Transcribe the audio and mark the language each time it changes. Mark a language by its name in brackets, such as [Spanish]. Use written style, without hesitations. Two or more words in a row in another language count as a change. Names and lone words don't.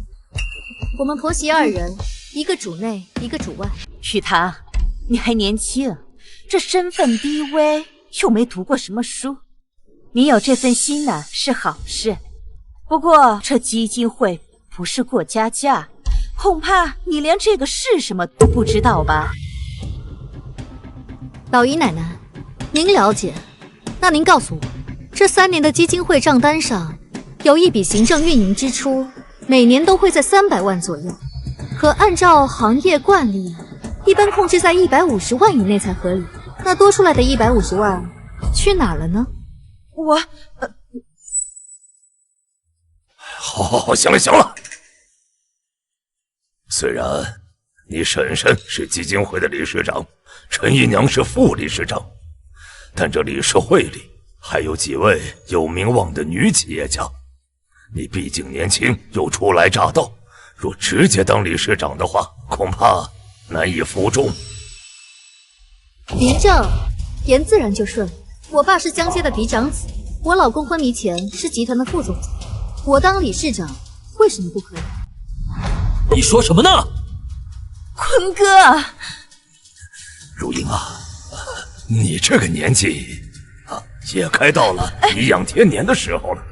[Chinese] 我們婆媳二人，一個主內，一個主外。雨堂，你還年輕，這身份低微，又沒讀過什麼書，你有這份心呢是好事。不過這基金會不是過家家，恐怕你連這個是什麼都不知道吧？老姨奶奶，您了解？那您告訴我，這3年的基金會賬單上有一筆行政運營支出，每年都會在300萬左右。可按照行業慣例，一般控制在150萬以內才合理。那多出來的150萬去哪了呢？好，行了。雖然你嬸嬸是基金會的理事長，陳姨娘是副理事長，但這理事會裡還有幾位有名望的女企業家。你畢竟年輕又初來乍到，若直接當理事長的話，恐怕難以服眾。您這言自然就順。我爸是江家的嫡長子，我老公昏迷前是集團的副總裁，我當理事長為什麼不可以？你說什麼呢？坤哥，如英啊，你這個年紀啊， 也该到了颐養天年的时候了。